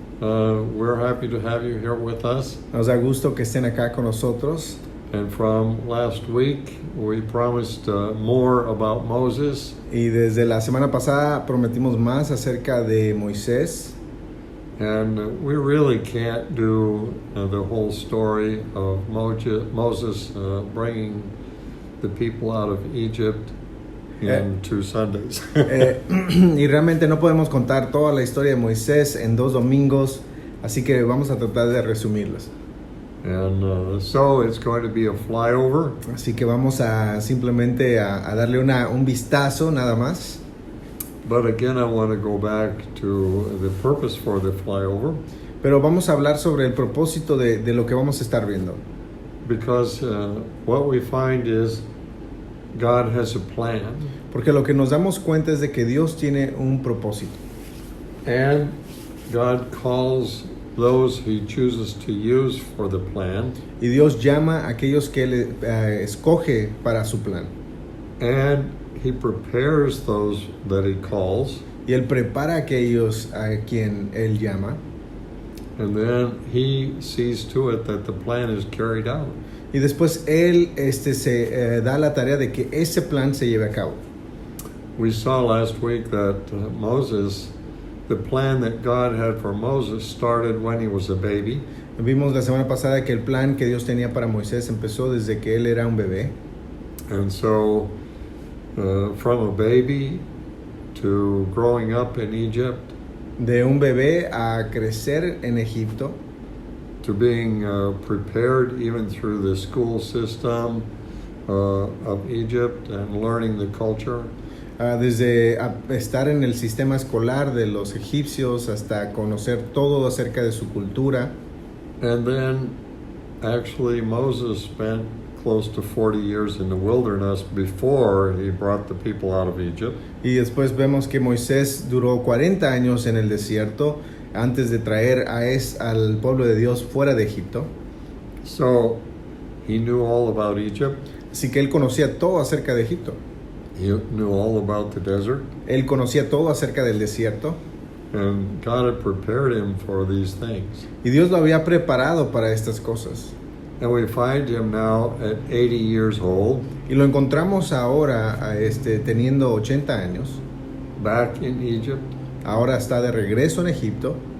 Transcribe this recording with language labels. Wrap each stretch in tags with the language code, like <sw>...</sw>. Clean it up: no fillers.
<en>We're happy to have you here with us.</en> <es>Nos da gusto que estén acá con nosotros.</es> <en>And from last week, we promised more about Moses.</en> <es>Y desde la semana pasada prometimos más acerca de Moisés.</es> <en>And we really can't do the whole story of Moses bringing the people out of Egypt in 2 Sundays.</en> <es>Y realmente no podemos contar toda la historia de Moisés en 2 domingos, así que vamos a tratar de resumirlas.</es> <en>And so it's going to be a flyover.</en> <es>Así que vamos a simplemente a darle un vistazo nada más.</es> <en>But again, I want to go back to the purpose for the flyover.</en> <es>Pero vamos a hablar sobre el propósito de lo que vamos a estar viendo.</es> <en>because what we find is God has a plan,</en> <es>Porque lo que nos damos cuenta es de que Dios tiene un propósito.</es> <en>and God calls those He chooses to use for the plan,</en> <es>Y Dios llama a aquellos que Él escoge para su plan.</es> <en>and He prepares those that He calls,</en> <es>Y Él prepara a aquellos a quien Él llama.</es> <en>and then He sees to it that the plan is carried out.</en> <es>Y después Él se da la tarea de que ese plan se lleve a cabo.</es> <en>We saw last week that Moses, the plan that God had for Moses started when he was a baby,</en> <es>Vimos la semana pasada que el plan que Dios tenía para Moisés empezó desde que él era un bebé.</es> <en>and so from a baby to growing up in Egypt,</en> <es>De un bebé a crecer en Egipto,</es> <en>to being prepared even through the school system of Egypt and learning the culture,</en> <es>desde estar en el sistema escolar de los egipcios hasta conocer todo acerca de su cultura.</es> <en>and then actually Moses spent close to 40 years in the wilderness before he brought the people out of Egypt.</en> <es>Y después vemos que Moisés duró 40 años en el desierto antes de traer al pueblo de Dios fuera de Egipto.</es> <en>So he knew all about Egypt.</en> <es>Así que él conocía todo acerca de Egipto.</es> <en>He knew all about the desert.</en> <es>Él conocía todo acerca del desierto.</es> <en>And God had prepared him for these things.</en> <es>Y Dios lo había preparado para estas cosas.</es> <en>And we find him now at 80 years old,</en> <es>Y lo encontramos ahora teniendo 80 años.</es> <en>back in Egypt.</en> <es>Ahora está de regreso en Egipto.</es>